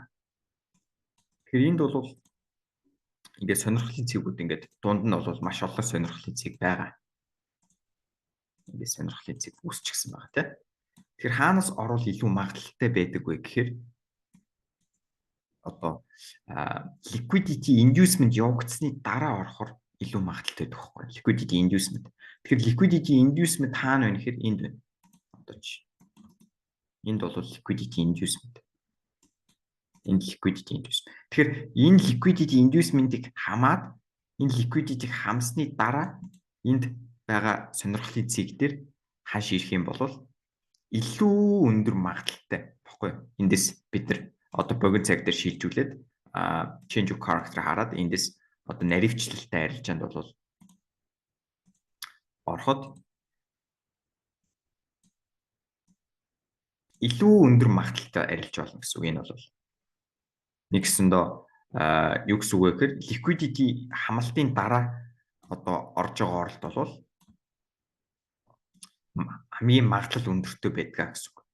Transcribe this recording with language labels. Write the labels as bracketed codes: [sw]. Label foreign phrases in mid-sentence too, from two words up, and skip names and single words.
[mn] Тэгэхээр энд бол ингээд сонирхлын цэгүүд ингээд дунд нь бол маш олон сонирхлын цэг байгаа. Ингээд сонирхлын цэг үүсчихсэн байгаа те. Тэгэхээр хаанаас орвол илүү магадлалтай байдаг вэ гэхээр одоо [en] liquidity inducement [mn] явагдсны дараа орохоор илүү магадлалтай байдаг байхгүй. [en] Liquidity inducement. [mn] Тэгэхээр [en] liquidity inducement [mn] хаана вэ гэхээр энд байна. Одоо чи энд бол [en] liquidity inducement. Энэ liquidity inducement. [mn] Тэгэхээр энэ [en] liquidity inducement- [mn] ийг хамаад энэ liquidity-г хамсны дараа энд байгаа сонирхлын цэг дээр хааш ирэх юм бол илүү өндөр магадлалтай баггүй. Эндээс бид нар одоо богино цаг дээр шилжүүлээд [en] change of character [mn] хараад эндээс одоо наривчлалтай арилжаанд бол ороход илүү өндөр магадлалтай арилж болно гэсэн үг. Энэ бол нэгсэндээ юу гэсэн үг вэ гэхээр liquidity хамлалтын дараа одоо орж байгаа оролт бол хамгийн магадлал өндөртэй байдаг гэсэн үг.